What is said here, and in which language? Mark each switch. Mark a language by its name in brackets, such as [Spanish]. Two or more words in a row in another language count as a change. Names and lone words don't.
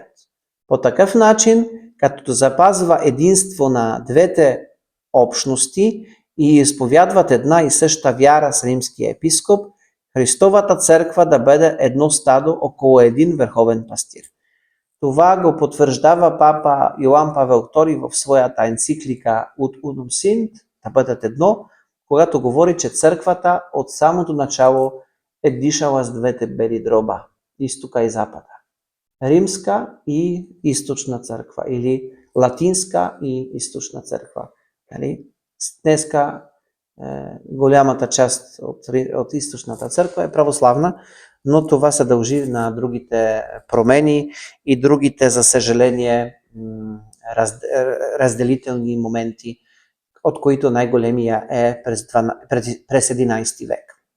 [Bulgarian] По такъв начин, като запазва единство на двете общности и изповядват една и съща вяра с римския епископ, Христовата църква да бъде едно стадо около един върховен пастир. Това го потвърждава папа Йоан Павел II в своята енциклика Ut unum sint, да бъдат едно, когато говори, че църквата от самото начало е дишала с двете бели дроба, изтока и запада. Римска и източна църква, или латинска и източна църква. Днеска голямата част от източната църква е православна, но това се дължи на другите промени и другите, за съжаление, разделителни моменти, от които най-големия е през 11 век.